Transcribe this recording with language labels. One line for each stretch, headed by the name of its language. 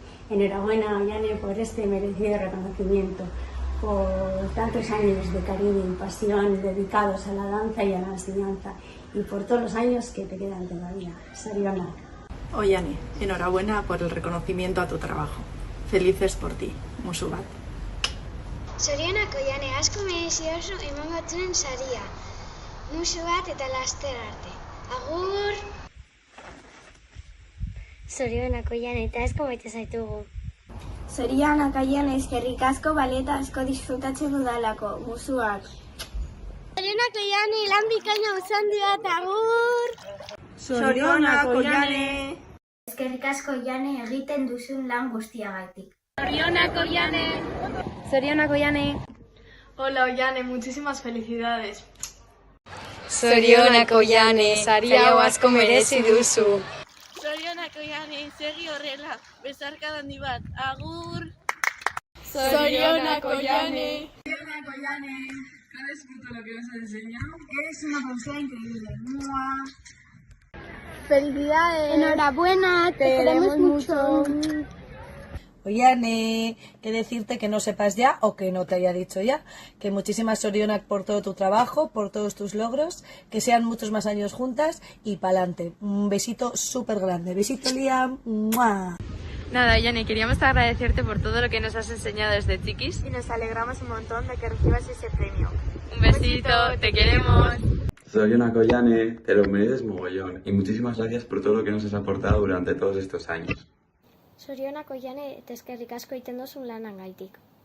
Spanish: Enhorabuena, Ollane, por este merecido reconocimiento, por tantos años de cariño y pasión dedicados a la danza y a la enseñanza, y por todos los años que te quedan todavía.
Basque: Zorionak.
Spanish: Ollane, enhorabuena por el reconocimiento a tu trabajo. Felices por ti.
Basque: Musu bat. Zorionak Ollane, asko mereziozu emango zuen saria. Musu bat eta laster arte. Agur! Zorionak Ollane, eta asko maite zaitugu. Zorionak Ollane, eskerrik asko baleta asko disfrutatzen dudalako. Musuak. Zorionak Ollane, lan bikaina uzandi bat, agur! Zorionak Ollane. Eskerrik asko Ollane egiten duzun lan guztiagatik. Zorionak Ollane. Zorionak Ollane.
Spanish: Hola, Ollane, muchísimas felicidades.
Basque: Zorionak Ollane, saria hau asko merezi duzu. Zorionak Ollane, segi horrela, besarka handi bat, agur! Zorionak Ollane. Zorionak Ollane.
Spanish: ¿Has disfrutado lo que nos has enseñado? Eres una persona increíble. ¡Mua! Felicidades. Enhorabuena, te queremos mucho. Ollane, que decirte que no sepas ya o que no te haya dicho ya, que muchísimas sorionak por todo tu trabajo, por todos tus logros, que sean muchos más años juntas y pa'lante. Un besito súper grande. Besito, Liam. ¡Mua! Nada, Ollane, queríamos agradecerte por todo lo que nos has enseñado desde chiquis. Y nos alegramos un montón de que recibas ese premio. Un besito, te queremos.
Basque: Zorionak,
Spanish: Ollane, te lo mereces mogollón y muchísimas gracias por todo lo que nos has aportado durante todos estos años.
Basque: Zorionak, Ollane, eta eskerrik asko egiten duzun lanangaitik.